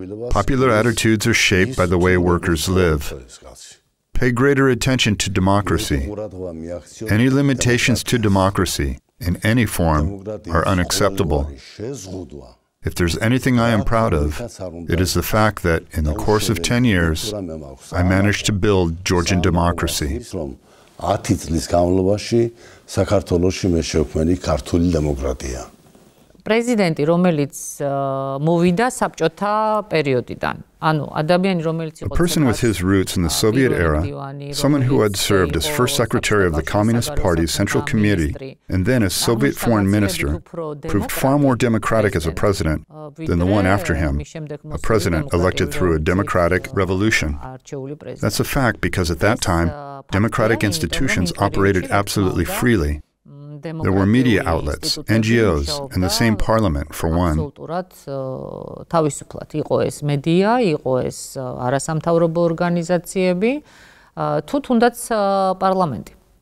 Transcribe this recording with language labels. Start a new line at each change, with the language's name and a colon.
English: Popular attitudes are shaped by the way workers live. Pay greater attention to democracy. Any limitations to democracy, in any form, are unacceptable. If there's anything I am proud of, it is the fact that, in the course of 10 years, I managed to build Georgian democracy.
Georgian: 10 წლის განმავლობაში საქართველოში მე შექმნილი ქართული დემოკრატია. პრეზიდენტი, რომელიც მოვიდა საბჭოთა პერიოდიდან. ანუ ადამიანი, რომელიც
English: A person with his roots in the Soviet era, someone who had served as first secretary of the Communist Party's Central Committee and then as Soviet foreign minister, proved far more democratic as a president than the one after him, a president elected through a democratic revolution. That's a fact because at that time, democratic institutions operated absolutely freely. There were media outlets, NGOs, and the same parliament for one.
Georgian: თავისუფლად იყო ეს მედია, იყო ეს არასამთავრობო ორგანიზაციები, თუ თუნდაც პარლამენტი.